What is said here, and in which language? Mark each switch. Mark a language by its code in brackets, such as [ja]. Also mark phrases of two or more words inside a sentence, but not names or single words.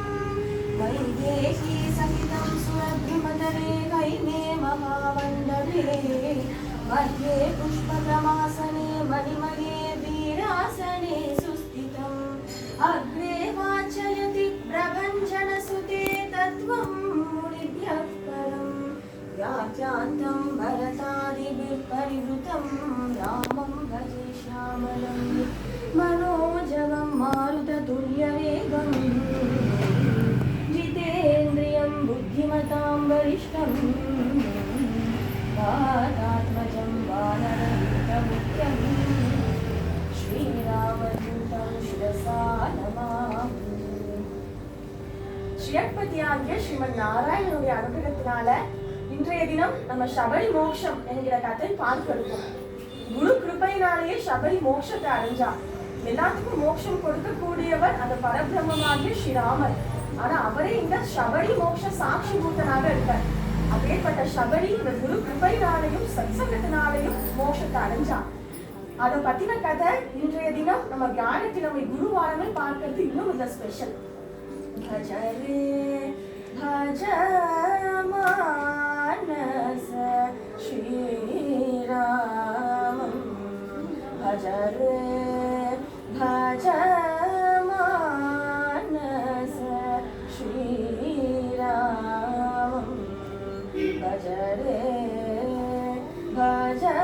[sa] वैदेकि सहितम् सुरभिमतरे कैमे महावन्तरे मध्ये पुष्पकमासने मणिमये वीरासने सुस्थितम् अग्रे वाच्चयति प्रपञ्चनसुते तत्त्वम् முனிभ्यः परम् व्याख्यान्तं भरतादिभिः परिवृतं रामं भजे श्यामलं मनोजवं मारुततुल्यवेगं जितेन्द्रियं बुद्धिमतां वरिष्ठं वातात्मजं वानरयूथमुख्यं श्रीरामदूतं शिरसा नमामि. [ta] ஸ்ரீயப்பதியாகிய ஸ்ரீமன் நாராயணனுடைய அனுகிரகத்தினால இன்றைய தினம் நம்ம சபரி மோட்சம் என்கிற கதை பார்க்க இருக்கோம். குரு கிருபையினாலேயே சபரி மோட்சத்தை அடைஞ்சார். எல்லாத்துக்கும் மோட்சம் கொடுக்கக்கூடியவர் அந்த பரபிரம்மமாகிய ஸ்ரீராமர். ஆனா அவரே இந்த சபரி மோட்ச சாட்சி பூத்தனாக இருக்கார். அப்பேற்பட்ட சபரி இந்த குரு கிருபையினாலையும் சத்சங்கத்தினாலையும் மோட்சத்தை அடைஞ்சார். அதை பத்தின கதை இன்றைய தினம் நம்ம வியாழக்கிழமை குருவாரமே பார்க்கறது இன்னும் இந்த ஸ்பெஷல். [sa] भज रे भज मानस श्रीरामं भज रे भज मानस श्रीरामं भज रे भज